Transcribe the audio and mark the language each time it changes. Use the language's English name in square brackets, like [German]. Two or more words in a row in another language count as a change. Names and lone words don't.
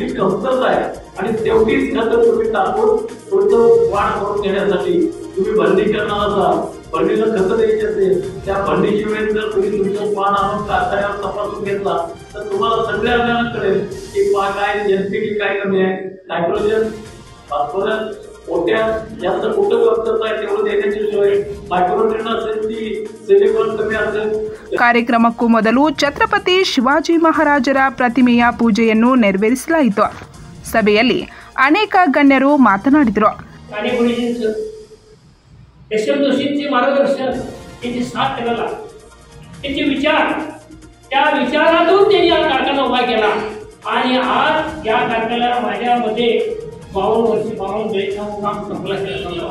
[Marathi] कमतरता आहे आणि तेवढीच खतं तुम्ही टाकून पुढचं वाढ करून घेण्यासाठी तुम्ही भरणी करणार असाल, भरणीला खतं द्यायची असेल, त्या भरणीची वेळ जर तुम्ही तुमचं पान आणून कारखान्यावर तपासून घेतला तर तुम्हाला सगळ्या अंगाला कळेल की काय एनपीके काय कमी आहे, [English] nitrogen, phosphorus, potash [Marathi] याचं कुठं कमतरता आहे तेवढं देण्याची सोय, मायक्रोन्यूट्रिएंट असेल ती सिलिकॉन कमी असेल. [Kannada] ಕಾರ್ಯಕ್ರಮಕ್ಕೂ ಮೊದಲು ಛತ್ರಪತಿ ಶಿವಾಜಿ ಮಹಾರಾಜರ ಪ್ರತಿಮೆಯ ಪೂಜೆಯನ್ನು ನೆರವೇರಿಸಲಾಯಿತು. ಸಭೆಯಲ್ಲಿ ಅನೇಕ ಗಣ್ಯರು ಮಾತನಾಡಿದರು. [Marathi] यशवंत जोशींचे मार्गदर्शन, त्यांची साथ त्याला, त्यांचे विचार, त्या विचारातून त्यांनी हा कारखाना उभा केला आणि आज या कारखान्याला माझ्या मते 52 वर्ष 52 काम संपला केला.